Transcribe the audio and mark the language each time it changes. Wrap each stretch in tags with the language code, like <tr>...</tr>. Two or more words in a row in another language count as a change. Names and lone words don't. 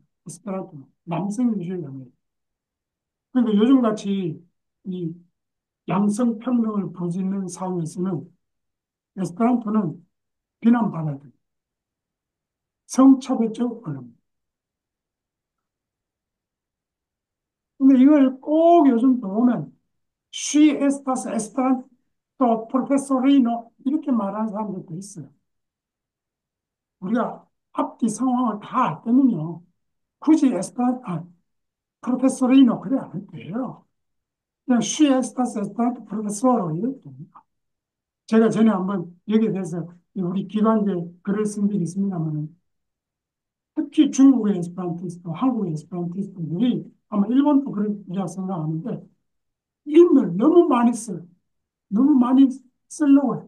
<ko>에스페란토는 남성 위주의 언어예요. 그러니까 요즘같이 이 양성 평등을 부르짖는 사회에서는 에스페란토는 비난받아야 돼요. 성차별적 언어입니다. 근데 이걸 꼭 요즘 보면</ko> <eo>she estas esperanto profesorino</eo> <ko>이렇게 말하는 사람들도 있어요. 우리가 앞뒤 상황을 다 알 때면요. 굳이 프로페서리노 그래 안 해도 돼요. 그냥</ko> <eo>she estas esperanto profesoro</eo> <ko>이렇게 됩니다. 제가 전에 한번 여기에 대해서 우리 기관제 글을 쓴 적이 있습니다만 특히 중국의 에스페란티스트, 한국의 에스페란티스트들이 아마 일본도 그런리라고 생각하는데 인을 너무 많이 써요. 너무 많이 쓰려고 해요.</ko>